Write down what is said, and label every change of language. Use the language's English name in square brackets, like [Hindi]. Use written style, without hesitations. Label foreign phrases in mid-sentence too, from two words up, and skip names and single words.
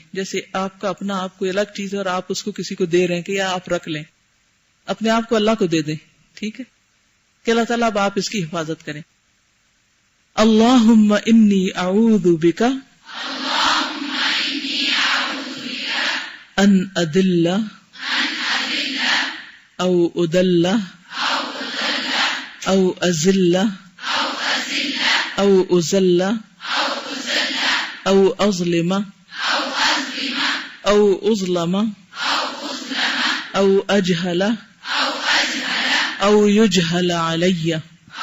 [Urdu] جیسے آپ کا اپنا آپ کوئی الگ چیز ہے اور آپ اس کو کسی کو دے رہے ہیں کہ یا آپ رکھ لیں، اپنے آپ کو اللہ کو دے دیں. ٹھیک ہے کہ اللہ تعالیٰ اب آپ اس کی حفاظت کریں. [Arabic] اللہم انی اعوذ بک ان اضل او اضل او ازل او ازل او اظلم او اظلم او اجہل او یجہل علی.